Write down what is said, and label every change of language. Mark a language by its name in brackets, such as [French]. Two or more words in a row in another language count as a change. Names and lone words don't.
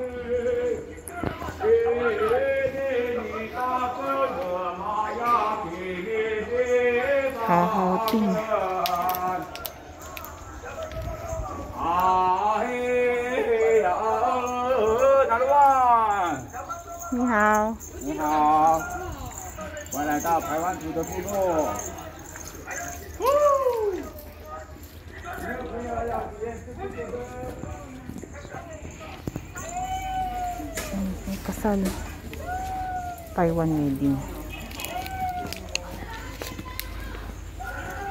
[Chinese] Hahauting. Ni hao. Ni hao. 我来到台湾土的部落。 [Filipino] May kasal. [English] Taiwan wedding.